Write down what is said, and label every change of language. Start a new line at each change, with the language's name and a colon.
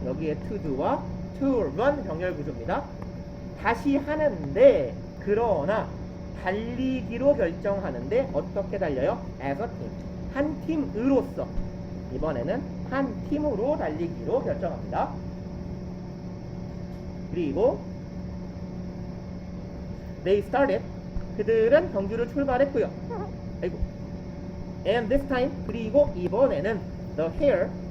Korean: 여기에 to do와 to run 병렬 구조입니다. 다시 하는데 그러나 달리기로 결정하는데 어떻게 달려요?
English: as a team.
Korean: 한 팀으로서 이번에는 한 팀으로 달리기로 결정합니다. 그리고
English: they started.
Korean: 그들은 경주를 출발했고요. 아이고.
English: And this time.
Korean: 그리고 이번에는
English: the hare.